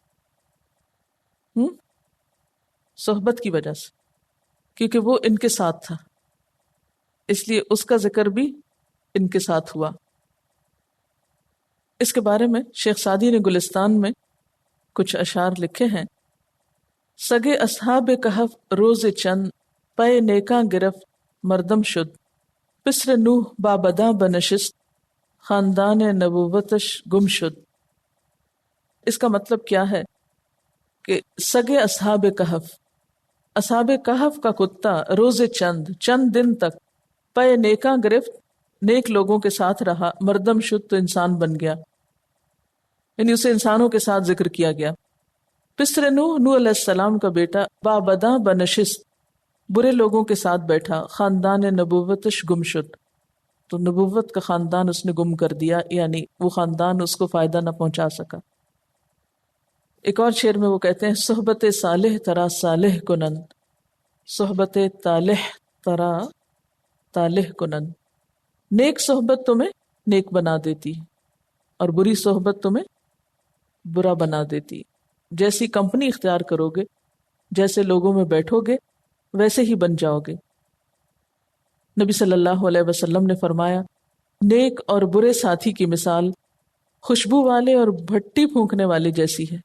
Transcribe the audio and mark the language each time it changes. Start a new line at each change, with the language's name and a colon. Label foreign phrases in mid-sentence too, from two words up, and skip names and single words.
Urdu: صحبت کی وجہ سے، کیونکہ وہ ان کے ساتھ تھا، اس لیے اس کا ذکر بھی ان کے ساتھ ہوا. اس کے بارے میں شیخ سعدی نے گلستان میں کچھ اشعار لکھے ہیں.
Persian: سگے اصحاب کہف روز چند پے نیکاں گرفت مردم شد پسر نوح بابدا بنشست خاندان نبوتش گم شد.
Urdu: اس کا مطلب کیا ہے کہ
Persian: سگے اصحاب کہف
Urdu: کا کتا روز چند دن تک
Persian: پے نیکاں گرفت،
Urdu: نیک لوگوں کے ساتھ رہا،
Persian: مردم شد
Urdu: تو انسان بن گیا، یعنی اسے انسانوں کے ساتھ ذکر کیا گیا.
Persian: پسر نوح
Urdu: علیہ السلام کا بیٹا،
Persian: بابدا بنشست
Urdu: برے لوگوں کے ساتھ بیٹھا،
Persian: خاندان نبوتش گم شد
Urdu: تو نبوت کا خاندان اس نے گم کر دیا، یعنی وہ خاندان اس کو فائدہ نہ پہنچا سکا. ایک اور شعر میں وہ کہتے ہیں
Persian: صحبت صالح ترا صالح کنند صحبت طالح ترا طالح کنن،
Urdu: نیک صحبت تمہیں نیک بنا دیتی اور بری صحبت تمہیں برا بنا دیتی. جیسی کمپنی اختیار کرو گے، جیسے لوگوں میں بیٹھو گے، ویسے ہی بن جاؤ گے. نبی
Arabic: صلی اللہ علیہ وسلم
Urdu: نے فرمایا، نیک اور برے ساتھی کی مثال خوشبو والے اور بھٹی پھونکنے والے جیسی ہے.